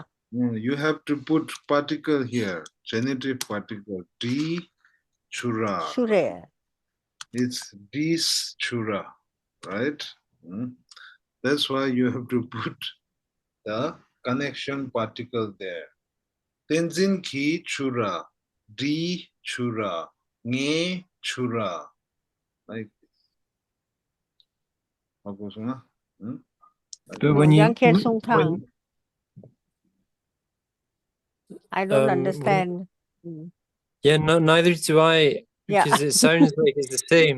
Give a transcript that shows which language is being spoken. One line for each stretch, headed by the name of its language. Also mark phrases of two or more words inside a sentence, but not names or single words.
English: You have to put particle here, genitive particle,
Tibetan: D chura.
English: Shure. It's
Tibetan: dis chura,
English: right? That's why you have to put the connection particle there.
Tibetan: Tenzin ki chura, D chura, nge chura.
English: Like this. But when you I don't understand. yeah, no, neither do I, because it sounds like it's the same.